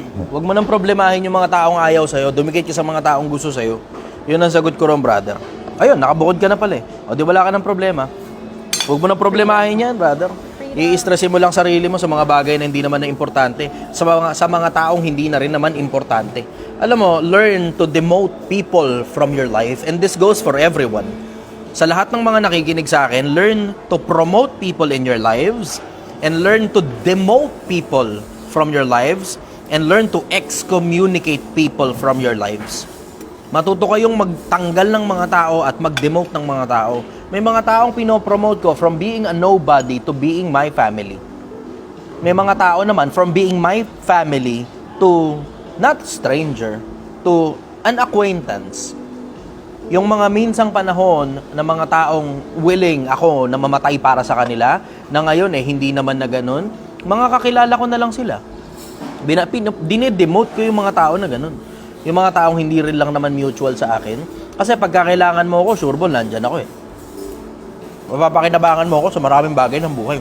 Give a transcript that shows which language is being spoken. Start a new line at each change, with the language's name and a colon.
Filipino: Huwag mo nang problemahin yung mga taong ayaw sa iyo, dumikit ka sa mga taong gusto sa iyo. 'Yun ang sagot ko ron, brother. Ayun, nakabukod ka na pala eh. O di wala ka ng problema. Huwag mo nang problemahin yan, brother. I-stressin mo lang sarili mo sa mga bagay na hindi naman na importante. Sa mga taong hindi na rin naman importante. Alam mo,
English: learn to demote people from your life. And this goes for everyone.
Filipino: Sa lahat ng mga nakikinig sa akin,
English: learn to promote people in your lives. And learn to demote people from your lives. And learn to excommunicate people from your lives. Matuto kayong magtanggal ng mga tao at mag-demote ng mga tao.
Filipino: May mga taong pinopromote ko
English: from being a nobody to being my family.
Filipino: May mga tao naman
English: from being my family to not stranger, to an acquaintance.
Filipino: Yung mga minsang panahon na mga taong willing ako na mamatay para sa kanila, na ngayon hindi naman na ganun, mga kakilala ko na lang sila. Dinedemote ko yung mga tao na ganun. Yung mga taong hindi rin lang naman mutual sa akin. Kasi pagka kailangan mo ako, sureball, nandyan ako eh. Mapapakinabangan mo ako sa maraming bagay ng buhay.